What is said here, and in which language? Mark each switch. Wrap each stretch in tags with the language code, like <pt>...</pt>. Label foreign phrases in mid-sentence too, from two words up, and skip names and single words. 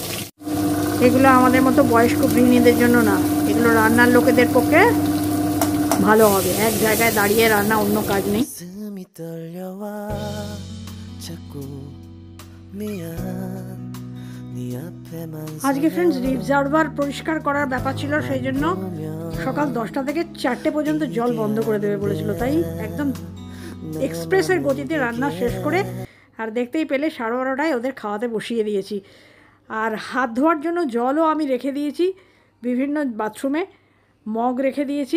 <bn>এগুলো আমাদের মতো বয়স্ক গৃহিণীদের জন্য না, এগুলো রান্নার লোকেদের পক্ষে ভালো হবে। এক জায়গায় দাঁড়িয়ে রান্না, অন্য কাজ নেই।</bn> <ko>가슴이 떨려와 자꾸 미안 네 앞에만</ko> <bn>আজকে</bn> <en>friends reservoir</en> <bn>পরিষ্কার করার ব্যাপার ছিল, সেই জন্য সকাল 10টা থেকে 4টে পর্যন্ত জল বন্ধ করে দেবে বলেছিল। তাই একদম এক্সপ্রেসের গতিতে রান্না শেষ করে, আর দেখতেই পেলে 12:30টায় ওদের খাওয়াতে বসিয়ে দিয়েছি। আর হাত ধোয়ার জন্য জলও আমি রেখে দিয়েছি বিভিন্ন বাথরুমে, মগ রেখে দিয়েছি।</bn>